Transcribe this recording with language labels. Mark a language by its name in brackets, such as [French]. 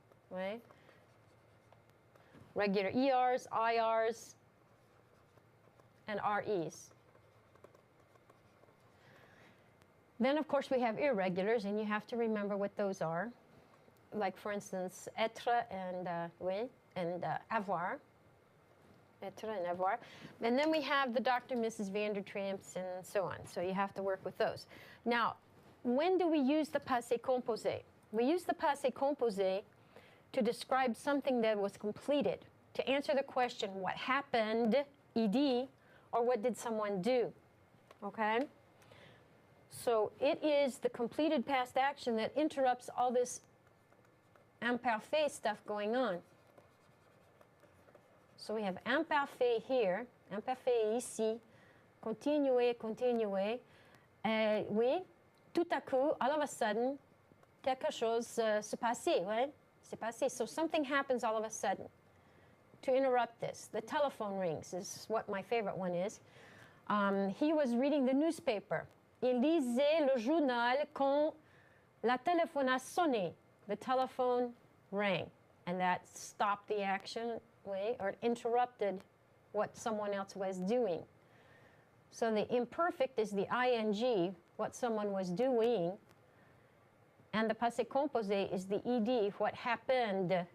[English] Right? Regular ERs, IRs, and REs. Then, of course, we have irregulars, and you have to remember what those are. Like, for instance, être and avoir. Être and avoir. And then we have the Dr. and Mrs. Vandertramps and so on. So you have to work with those. Now, when do we use the passé composé? We use the passé composé to describe something that was completed, to answer the question, what happened, ed, or what did someone do, okay? So it is the completed past action that interrupts all this imparfait stuff going on. So we have imparfait here, [French] imparfait ici, continuer, continuer. Oui, tout à coup, [English] all of a sudden, [French] quelque chose se passait, right? Se passait. [English] So something happens all of a sudden to interrupt this. The telephone rings is what my favorite one is. He was reading the newspaper. [French] Il lisait le journal quand la téléphone a sonné. [English] The telephone rang, and that stopped the action, or interrupted what someone else was doing. So the imperfect is the ing, what someone was doing, and the passé composé is the ed, what happened.